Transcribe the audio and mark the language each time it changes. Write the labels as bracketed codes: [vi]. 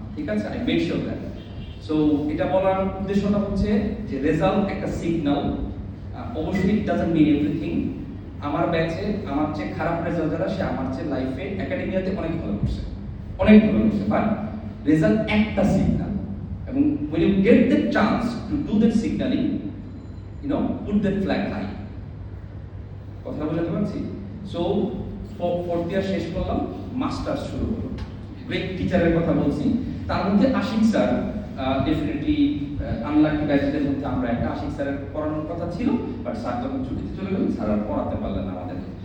[bn] ঠিক আছে, [en] I made sure that. [bn] So এটা বলার উদ্দেশ্যটা হচ্ছে যে রেজাল্ট একটা সিগন্যাল, অবশ্যই [en] It doesn't mean everything. [bn] আমার ব্যাচে আমার চেয়ে খারাপ রেজাল্ট যারা, সে আমার চেয়ে লাইফে একাডেমিয়াতে অনেক ভালো করছে, অনেক ভালো করছে, বাট রেজাল্ট একটা সিগন্যাল। [en] এবং when you get the chance to do that signaling, you know, put that flag high. [bn] কথা বুঝতে পারছি? সো ফোর্থ ইয়ার শেষ করলাম, মাস্টার্স শুরু হলো। গ্রেট টিচারের কথা বলছি, তার মধ্যে আশিক স্যার ডেফিনেটলি আনলাকি ব্যাচের মধ্যে আমরা একটা। আশিক স্যারের পড়ানোর কথা ছিল, বাট স্যার যখন ছুটিতে চলে গেলেন, স্যার আর পড়াতে পারলেন না আমাদেরকে।